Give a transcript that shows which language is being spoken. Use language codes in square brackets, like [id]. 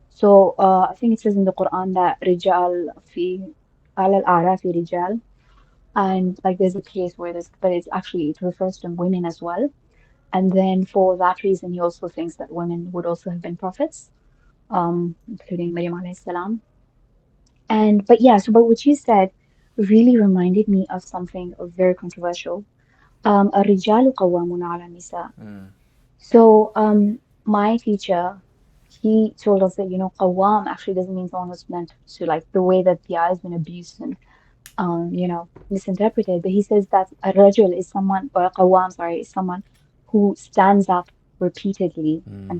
[en] So I think it says in the Quran that [ar] Rijal fi al al-a'rafi Rijal, [en] and like there's a place where there's but it's actually it refers to women as well, and then for that reason he also thinks that women would also have been prophets, including Maryam alayhi salam. And but yeah, so but what you said really reminded me of something very controversial. [ar] الرجال قوامون على النساء. Mm. [en] So my teacher, he told us that qawwam actually doesn't mean someone who's meant to, like the way that the eye has been abused and misinterpreted, but he says that a rajul is someone, or a qawwam, sorry, is someone who stands up repeatedly and